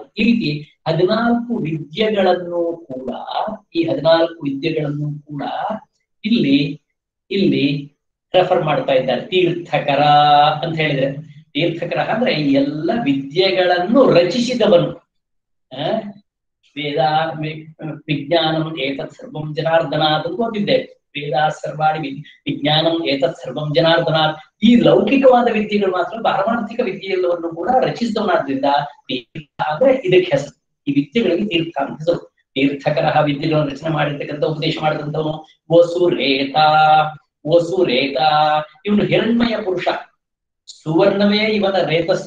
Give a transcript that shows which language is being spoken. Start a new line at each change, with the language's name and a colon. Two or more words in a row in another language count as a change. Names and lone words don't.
Kannada: ಈ ರೀತಿ 14 ವಿದ್ಯೆಗಳನ್ನು ಕೂಡ, ಈ 14 ವಿದ್ಯೆಗಳನ್ನು ಕೂಡ ಇಲ್ಲಿ ರೆಫರ್ ಮಾಡ್ತಾ ಇದ್ದಾರೆ. ತೀರ್ಥಕರ ಅಂತ ಹೇಳಿದ್ರೆ, ತೀರ್ಥಕರ ಅಂದ್ರೆ ಎಲ್ಲ ವಿದ್ಯೆಗಳನ್ನು ರಚಿಸಿದವನು.
Sanskrit: ವೇದ ವಿಜ್ಞಾನಂ ಏತತ್ ಸರ್ವಂ ಜನಾರ್ದನಾಥ್
Kannada: ಅಂತ ಓದಿದ್ದೇವೆ.
Sanskrit: ವೇದ ಸರ್ವಾಣಿ ವಿಜ್ಞಾನಂ ಏತತ್ ಸರ್ವಂ ಜನಾರ್ದನಾಥ್.
Kannada: ಈ ಲೌಕಿಕವಾದ ವಿದ್ಯೆಗಳು ಮಾತ್ರ ಪಾರಮಾರ್ಥಿಕ ವಿದ್ಯೆಯೆಲ್ಲವನ್ನು ಕೂಡ ರಚಿಸಿದವನಾದ್ರಿಂದ ತೀರ್ಥ ಅಂದ್ರೆ ಇದಕ್ಕೆ ಹೆಸರು. ಈ ವಿದ್ಯೆಗಳಿಗೆ ತೀರ್ಥ ಅಂತ ಹೆಸರು. ತೀರ್ಥಕರ ವಿದ್ಯೆಗಳನ್ನು ರಚನೆ ಮಾಡಿರ್ತಕ್ಕಂಥ, ಉಪದೇಶ ಮಾಡಿದಂಥವನು ವಸುರೇತ. ಇವನು ಹಿರಣ್ಮಯ ಪುರುಷ. ಸುವರ್ಣವೇ ಇವನ ರೇತಸ್ಸು.